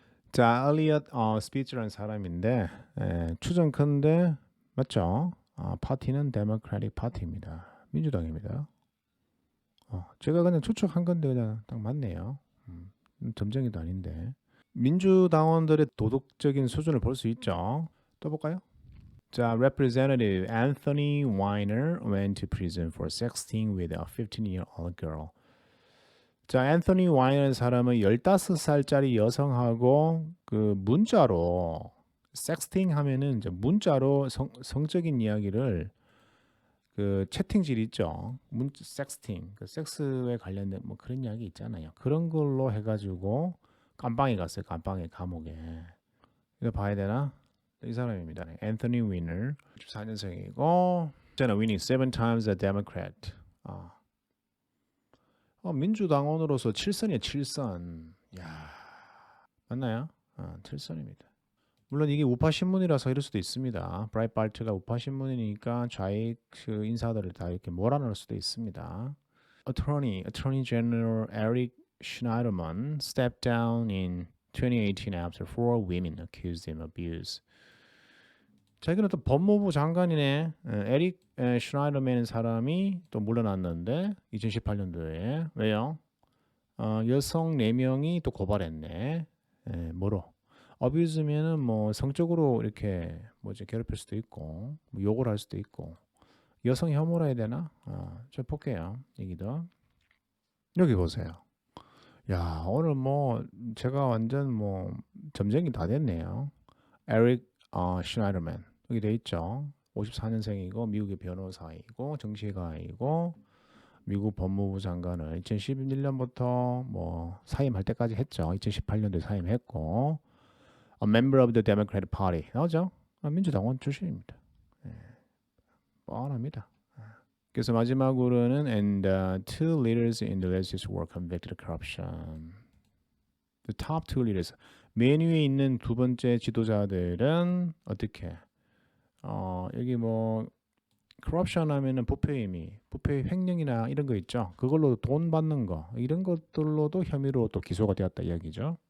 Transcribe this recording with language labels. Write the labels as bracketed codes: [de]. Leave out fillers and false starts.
[ko] 자, 엘리엇 스피처라는 사람인데 추정컨대 맞죠? 파티는 데모크래틱 파티입니다. 민주당입니다. 제가 그냥 추측한 건데 그냥 딱 맞네요. 점쟁이도 아닌데. 민주당원들의 도덕적인 수준을 볼 수 있죠. 또 볼까요? [en] 자, Representative Anthony Weiner went to prison for sexting with a 15-year-old girl. [ko] 자, 앤서니 와이너라는 사람은 15살짜리 여성하고 그 문자로 섹스팅 하면은 이제 문자로 성적인 이야기를 그 채팅질 있죠. 섹스팅, 그 섹스에 관련된 뭐 그런 이야기 있잖아요. 그런 걸로 해가지고 감방에 갔어요. 감방에 감옥에. 이거 봐야 되나? 이 사람입니다. 앤서니 위너, 14년생이고, 저는 [en] winning 7 times a Democrat. [ko] 민주당원으로서 7선이에요. 7선. 야, 맞나요? 7선입니다. 물론 이게 우파 신문이라서 이럴 수도 있습니다. 브라이트바르트가 우파 신문이니까 좌익 그 인사들을 다 이렇게 몰아넣을 수도 있습니다. [en] Attorney General Eric Schneiderman stepped down in 2018 after 4 women accused him of abuse. [ko] 자, 이거는 또 법무부 장관이네. 에릭 슈나이더맨 사람이 또 물러났는데 2018년도에 왜요? 여성 4명이 또 고발했네. 뭐로? 어뷰즈면은 뭐 성적으로 이렇게 뭐지 괴롭힐 수도 있고 뭐 욕을 할 수도 있고 여성 혐오라 해야 되나? 저 볼게요. 얘기도 여기 보세요. 야, 오늘 뭐 제가 완전 뭐 점쟁이 다 됐네요. 에릭 슈나이더맨 여기 돼 있죠. 54년생이고 미국의 변호사이고 정치가이고 미국 법무부 장관을 2011년부터 뭐 사임할 때까지 했죠. 2018년도에 사임했고 [en] A member of the Democratic Party [ko] 나오죠. 민주당원 출신입니다. 뻔합니다. 그래서 마지막으로는 [en] and two leaders in the legislature were convicted of corruption. The top two leaders [ko] 맨 위에 있는 두 번째 지도자들은 어떻게? 여기 뭐 corruption 하면은 부패 횡령이나 이런 거 있죠. 그걸로 돈 받는 거 이런 것들로도 혐의로 또 기소가 되었다 이야기죠.